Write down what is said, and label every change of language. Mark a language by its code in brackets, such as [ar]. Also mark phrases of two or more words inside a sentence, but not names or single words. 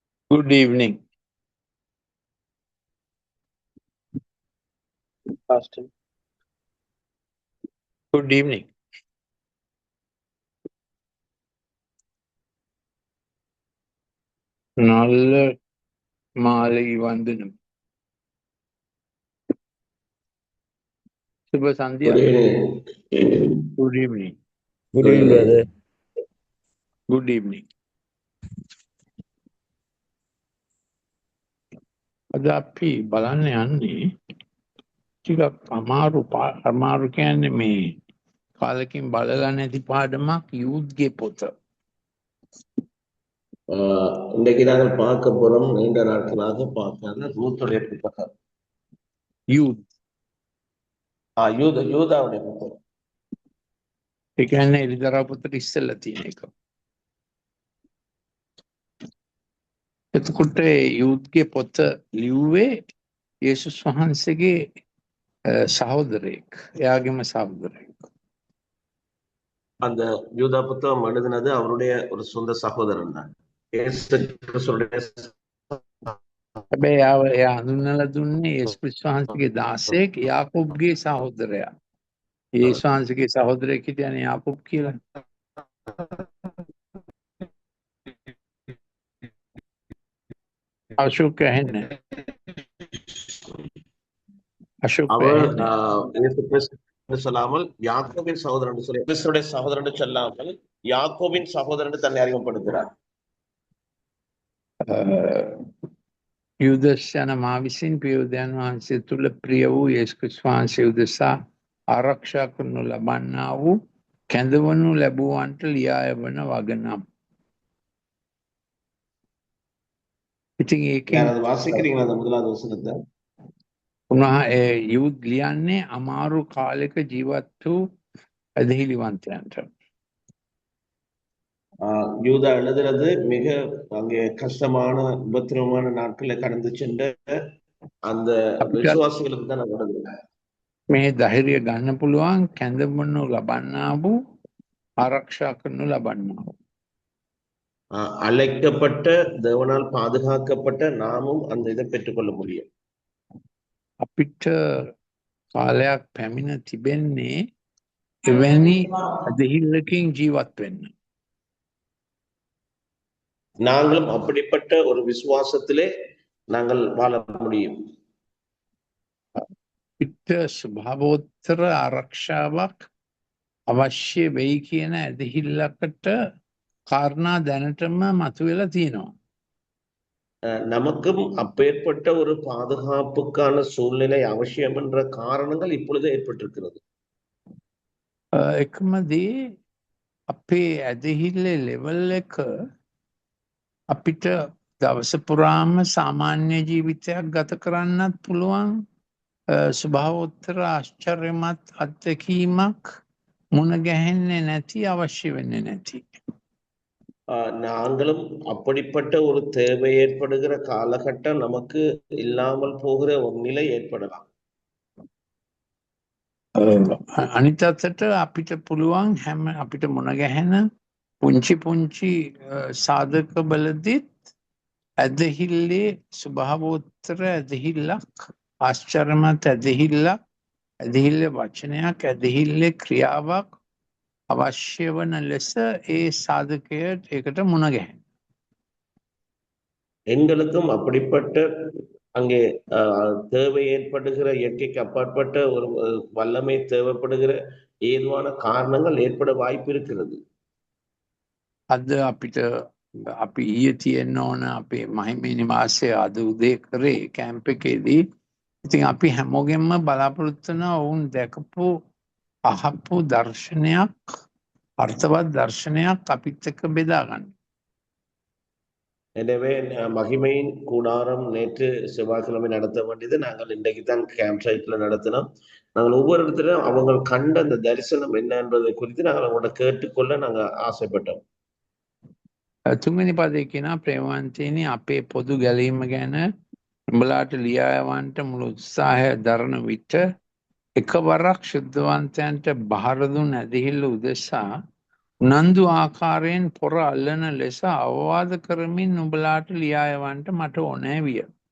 [en] Good evening, Pastor. Good evening. [ta] நல்ல மாலை வந்தனம். [si] සුබ සන්ධ්‍යා. [en] Good evening. Good evening. Good evening, brother. Good evening. [si] අද අපි බලන්න යන්නේ ටිකක් අමාරු කියන්නේ මේ කාලෙකින් බලලා නැති පාඩමක් යූත්ගේ පොත. [ta] இன்றைக்கு நாங்கள் பார்க்க போறோம் நீண்ட நாட்களாக பார்க்காத ரூத்துடைய புத்தகம் [si] යූත්. [ta] யூதாவுடைய புத்தகம் [si] ඒ කියන්නේ එලිදරව් පොතට ඉස්සෙල්ලා තියෙන එක. එතකොට යූත්ගේ පොත ලිව්වේ යේසුස් වහන්සේගේ සහෝදරයෙක්. එයාගේම සහෝදරයෙක්. [ta] அந்த யூதா புத்தகம் எழுதினது அவருடைய ஒரு சொந்த சகோதரன் தான். [si] හැබැයි එයා හඳුන්වලා දුන්නේ යේසුස් වහන්සේගේ දාසයෙක් යාකෝබ්ගේ සහෝදරයා. යේසුස් වහන්සේගේ සහෝදරයෙක් හිටියනේ යාකෝබ් කියලා. අශෝක ඇහෙන්නේ. [ta] அசோக் அவர் இயேசு கிறிஸ்து சொல்லாமல் யாக்கோபின் சகோதரன் என்று சொல்லி கிறிஸ்துடைய சகோதரன் என்று சொல்லாமல் யாக்கோபின் சகோதரன் என்று தன்னை அறிமுகப்படுத்துகிறார். [si] යුදස් යන මා විසින් පියෝදයන් වහන්සේ තුළ ප්‍රිය වූ යේසුස් වහන්සේ උදෙසා ආරක්ෂා කරනු ලබන්නා වූ කැඳවනු ලැබුවන්ට ලියා යවන වගනම්. ඉතින් ඒකෙන් [ta] யாராவது வாசிக்கிறீங்களா அந்த முதலாவது வசனத்தை? [si] උනා යුද් ලියන්නේ අමාරු කාලෙක ජීවත් වූ ඇදහිලිවන්තයන්ට. [ta] யூதா எழுதுறது மிக அங்கே கஷ்டமான உபத்திரவமான நாட்களை கடந்து சென்ற அந்த விசுவாசிகளுக்கு தான் நான் எழுதுறேன். [si] මේ ධෛර්යය ගන්න පුළුවන් කැඳවනු ලබන්නා වූ ආරක්ෂා කරනු ලබන්නා වූ. [ta] அழைக்கப்பட்ட தேவனால் பாதுகாக்கப்பட்ட நாமும் அந்த இதை பெற்றுக்கொள்ள முடியும். [si] අපිට කාලයක් පැමිණ තිබෙන්නේ එවැනි ඇදහිල්ලකින් ජීවත් වෙන්න. [ta] நாங்களும் அப்படிப்பட்ட ஒரு விசுவாசத்திலே நாங்கள் வாழ முடியும். [si] පිට ස්වභාවෝත්තර ආරක්ෂාවක් අවශ්‍ය වෙයි කියන ඇදහිල්ලකට කාරණා දැනටම මතුවෙලා තියෙනවා. [ta] நமக்கும் அப்பேற்பட்ட ஒரு பாதுகாப்புக்கான சூழ்நிலை அவசியம் என்ற காரணங்கள் இப்பொழுது ஏற்பட்டிருக்கிறது. [si] එකම දේ අපේ ඇදහිල්ලේ ලෙවල් එක අපිට දවස පුරාම සාමාන්‍ය ජීවිතයක් ගත කරන්නත් පුළුවන්. ස්වභාවෝත්තර ආශ්චර්යමත් අත්දැකීමක් මුණ ගැහෙන්නේ නැති අවශ්‍ය වෙන්නේ නැති. [ta] நாங்களும் அப்படிப்பட்ட ஒரு தேவை ஏற்படுகிற காலகட்டம் நமக்கு இல்லாமல் போகிற ஒரு நிலை ஏற்படலாம். [si] අනිත් අතට අපිට පුළුවන් හැම අපිට මුණ ගැහෙන පුංචි සාධක බලදිත් ඇදහිල්ලේ ස්වභාවෝත්තර ඇදහිල්ලක් ආශ්චර්යමත් ඇදහිල්ලක් ඇදහිල්ලේ වචනයක් ඇදහිල්ලේ ක්‍රියාවක් අවශ්‍ය වන ලෙස ඒ සාධකයට ඒකට මුණ ගැහෙන. [ta] எங்களுக்கும் அப்படிப்பட்ட அங்கே தேவை ஏற்படுகிற இயற்கைக்கு அப்பாற்பட்ட ஒரு வல்லமை தேவைப்படுகிற ஏதுவான காரணங்கள் ஏற்பட வாய்ப்பு இருக்கிறது. [si] අද අපිට අපි ඊයේ තියෙන්න ඕන අපේ මහිමේ නිවාසය අද උදේ කරේ කැම්ප් එකේදී. ඉතින් අපි හැමෝගෙන්ම බලාපොරොත්තු වෙන වුන් දැකපු අහපු දර්ශනයක් අර්ථවත් දර්ශනයක් අපිත් එක්ක බෙදා ගන්න. [ta] எனவே மகிமையின் கூடாரம் நேற்று செவ்வாய்க்கிழமை நடத்த வேண்டியது நாங்கள் இன்றைக்கு தான் [en] camp siteல [ta] நடத்தினோம். நாங்கள் ஒவ்வொரு இடத்துலையும் அவங்க கண்ட அந்த தரிசனம் என்ன என்பதை குறித்து நாங்கள் அவங்களோட கேட்டுக்கொள்ள நாங்கள் ஆசைப்பட்டோம். [si] තුන්වෙනි පදේ කියනවා ප්‍රේමවන්තයනි අපේ පොදු ගැලීම ගැන උඹලාට ලියා යවන්නට මුළු උත්සාහය දරන විට එකවරක් ශුද්ධවන්තයන්ට බාර දුන් ඇදහිල්ල උදෙසා උනන්දු ආකාරයෙන් පොර අල්ලන ලෙස අවවාද කරමින් නුඹලාට ලියා යවන්නට මට ඕනෑ විය.